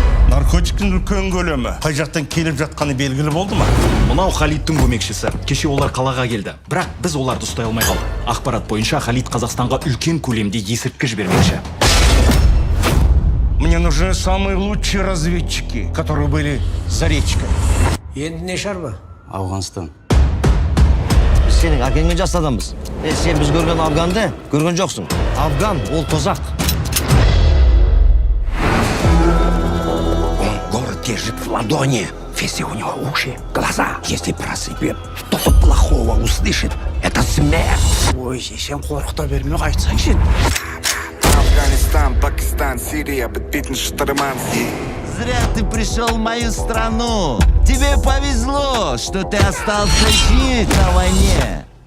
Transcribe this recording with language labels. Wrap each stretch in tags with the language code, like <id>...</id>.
<kk>Наркотиктің үлкен көлемі қай жақтан келіп жатқаны белгілі болды ма? Мынау Халидтің көмекшісі. Кеше олар қалаға келді. Бірақ біз оларды ұстай алмай қалдық. Ақпарат бойынша Халид Қазақстанға үлкен көлемде есірткі жібермекші.</kk> <ru>Мне нужны самые лучшие разведчики, которые были за речкой.</ru> <kk>Енді не шаруа? Ауғанстан. Біз сенің әкеңмен жас адамбыз. Сен біз көрген Афганды көрген жоқсың. Афган ол тозақ.</kk> <ru>Город держит в ладони. Все у него уши, глаза. Если просыпет, что-то плохого услышит. Это смерть.</ru> <kk>Ой, сен қорқыта берме, айтсайшы. Афганистан, Пакистан, Сирия, бітпейтін шытырман.</kk> <ru>Зря ты пришел в мою страну. Тебе повезло, что ты остался жить на войне.</ru>